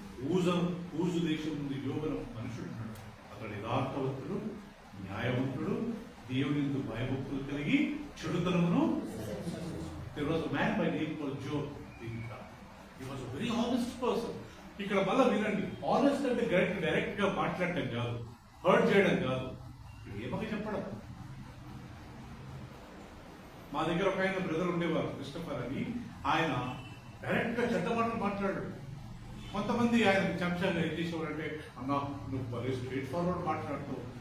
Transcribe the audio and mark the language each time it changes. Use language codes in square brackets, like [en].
[te] ఊజు దేశం ఉంది యోబు మనుషుడు ఉన్నాడు. అతడు యథార్థవంతుడు, న్యాయవంతుడు, దేవుని భయభక్తులు కలిగి చెడుతనమును. [en] There was a man by name called Job. He was a very honest person. [te] ఇక్కడ మళ్ళా వినండి, ఆనెస్ట్ అంటే డైరెక్ట్ గా మాట్లాడటం కాదు, హర్ట్ చేయడం కాదు, ఏమగా చెప్పడం. మా దగ్గర ఒక ఆయన బ్రదర్ ఉండేవారు, క్రిస్టఫర్ అని. ఆయన డైరెక్ట్ గా చెడ్డ మాటలు మాట్లాడాడు. కొంతమంది ఆయన చెంచాగా ఏం చేసేవారంటే, అన్నా నువ్వు భలే స్ట్రైట్ ఫార్వర్డ్ మాట్లాడుతావు.